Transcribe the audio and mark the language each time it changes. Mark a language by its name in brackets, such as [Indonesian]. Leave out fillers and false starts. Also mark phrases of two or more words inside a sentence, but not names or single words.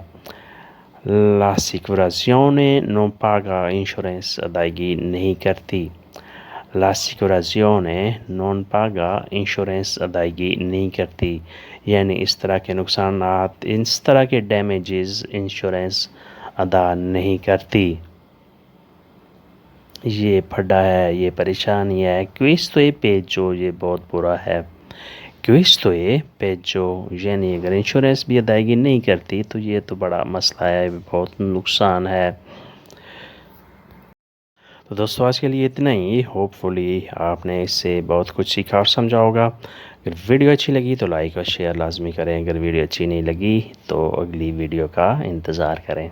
[Italian] l'assicurazione non paga, [Hindi] इंश्योरेंस अदायगी नहीं करती। [Italian] l'assicurazione non paga, [Hindi] इंश्योरेंस अदायगी नहीं करती, यानी इस तरह के नुकसानात, इस तरह के डैमेजेस इंश्योरेंस अदा नहीं करती। ये फटा है, ये परेशानी है, [Italian] questo è peggio, [Hindi] ये बहुत बुरा है। [Italian] questo è peggio, [Hindi] यानी अगर इंश्योरेंस भी अदायगी नहीं करती तो ये तो बड़ा मसला है, बहुत नुकसान है। तो दोस्तों, आज के लिए इतना ही। होपफुली आपने इससे बहुत कुछ सीखा और समझा होगा। अगर वीडियो अच्छी लगी तो लाइक और शेयर लाजमी करें। अगर वीडियो अच्छी नहीं लगी तो अगली वीडियो का इंतज़ार करें।